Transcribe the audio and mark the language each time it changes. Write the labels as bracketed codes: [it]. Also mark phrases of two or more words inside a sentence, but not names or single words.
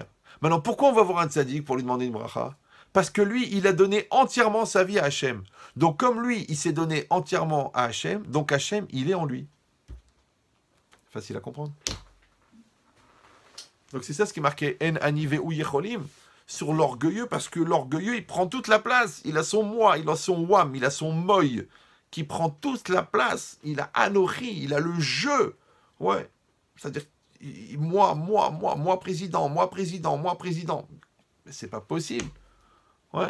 [fr] Maintenant, pourquoi on va voir un tzaddik pour lui demander une bracha? Parce que lui, il a donné entièrement sa vie à Hachem. Donc, comme lui, il s'est donné entièrement à Hachem, donc Hachem, il est en lui. Facile à comprendre. Donc, c'est ça ce qui est marqué [he] אין אני והוא יכולים [fr] sur l'orgueilleux, parce que l'orgueilleux, il prend toute la place. Il a son moi, il a son wam, il a son moy, qui prend toute la place. Il a Anochi, il a le jeu. Ouais. C'est-à-dire, moi, président. Mais c'est pas possible. Ouais.